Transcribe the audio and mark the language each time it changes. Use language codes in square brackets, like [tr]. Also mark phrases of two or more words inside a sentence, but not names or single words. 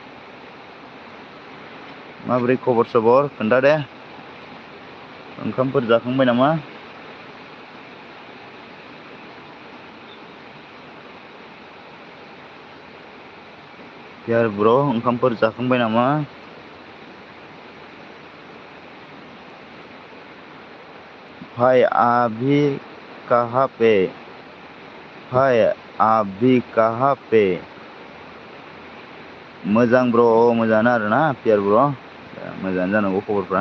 [brx] माबोरै खबर सबर खोन्था दे। ओंखामफोर जाखांबाय नामा? पियार ब्र' ओंखामफोर जाखांबाय नामा? [hi] भाई अभी कहाँ पे? भाई अभी कहाँ पे? [brx] मोजां ब्र' मोजाङानो आरोना पियार ब्र', मोजाङानो जानांगौ खबरफ्रा।